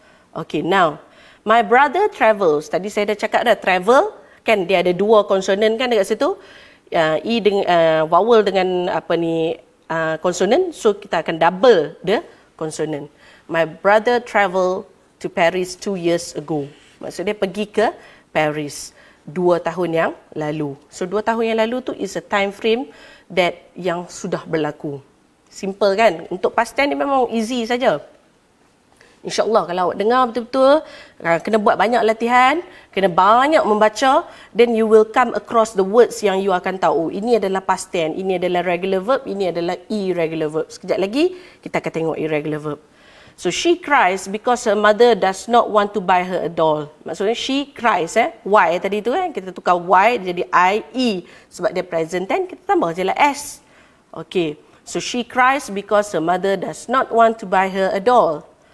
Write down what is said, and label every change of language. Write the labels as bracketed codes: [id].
[en] Okay, now my brother travels. [ms] Tadi saya dah cakap dah, travel kan dia ada 2 konsonan kan dekat situ. E dengan vowel dengan apa ni konsonan. So kita akan [en] double the [ms] konsonan. [en] My brother traveled to Paris 2 years ago. [ms] Maksudnya pergi ke Paris 2 tahun yang lalu. So 2 tahun yang lalu tu [en] is a time frame that [ms] yang sudah berlaku. Simple kan? Untuk [en] past tense [ms] ni memang easy saja. InsyaAllah kalau awak dengar betul-betul, kena buat banyak latihan, kena banyak membaca, [en] then you will come across the words [ms] yang you akan tahu. Ini adalah [en] past tense, [ms] ini adalah [en] regular verb, [ms] ini adalah [en] irregular verb. [ms] Sekejap lagi kita akan tengok [en] irregular verb. So she cries because her mother does not want to buy her a doll. [ms] Maksudnya [en] she cries, [ms] Y tadi tu kan, kita tukar Y jadi IE. Sebab dia present tense, kita tambah je lah S. [en] Okay, so she cries because her mother does not want to buy her a doll.